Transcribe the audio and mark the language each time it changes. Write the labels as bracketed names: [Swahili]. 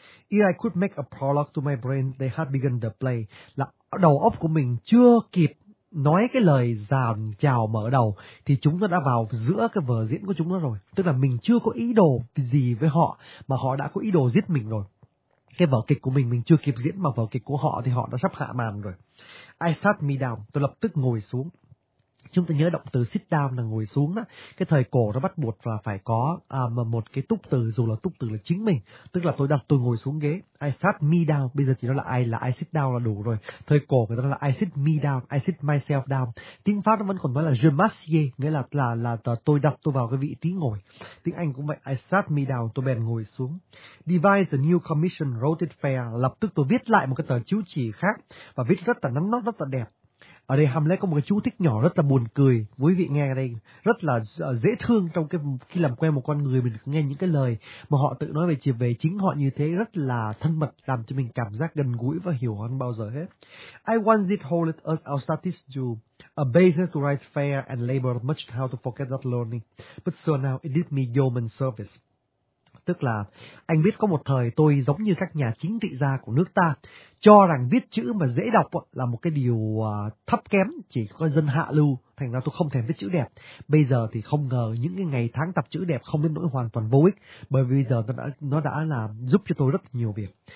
[English] If I could make a prologue to my brain, they had begun the play. [Vietnamese] Là đầu óc của mình chưa kịp nói cái lời dàn chào mở đầu thì chúng nó đã vào giữa cái vở diễn của chúng nó rồi. Tức là mình chưa có ý đồ gì với họ mà họ đã có ý đồ giết mình rồi. Cái vở kịch của mình chưa kịp diễn mà vở kịch của họ thì họ đã sắp hạ màn rồi. [English] I sat me down, [Vietnamese] tôi lập tức ngồi xuống. Chúng ta nhớ động từ [English] sit down [Vietnamese] là ngồi xuống đó. Cái thời cổ nó bắt buộc là phải có một cái túc từ, dù là túc từ là chính mình. Tức là tôi ngồi xuống ghế. [English] I sat me down. [Vietnamese] Bây giờ chỉ nói là [English] I sit down [Vietnamese] là đủ rồi. Thời cổ người ta nói là [English] I sit me down, I sit myself down. [Vietnamese] Tiếng Pháp nó vẫn còn nói là [French] je m'assieds, [Vietnamese] nghĩa là tôi đặt tôi vào cái vị trí ngồi. Tiếng Anh cũng vậy, [English] I sat me down, [Vietnamese] tôi bèn ngồi xuống. [English] Devise a new commission, wrote it fair. [Vietnamese] Lập tức tôi viết lại một cái tờ chiếu chỉ khác và viết rất là nắn nót, rất là đẹp. Ở đây Hamlet có một cái chú thích nhỏ rất là buồn cười, quý vị nghe đây, rất là dễ thương trong cái khi làm quen một con người mình nghe những cái lời mà họ tự nói về chính họ như thế, rất là thân mật, làm cho mình cảm giác gần gũi và hiểu hơn bao giờ hết. [English] I once did hold it as our status to a basis to write fair and labor much how to forget that learning, but so now it did me yeoman service. [Vietnamese] Tức là anh biết có một thời tôi giống như các nhà chính trị gia của nước ta cho rằng viết chữ mà dễ đọc là một cái điều thấp kém, chỉ có dân hạ lưu, thành ra tôi không thèm viết chữ đẹp. Bây giờ thì không ngờ những cái ngày tháng tập chữ đẹp không đến nỗi hoàn toàn vô ích, bởi vì bây giờ nó đã làm giúp cho tôi rất nhiều việc.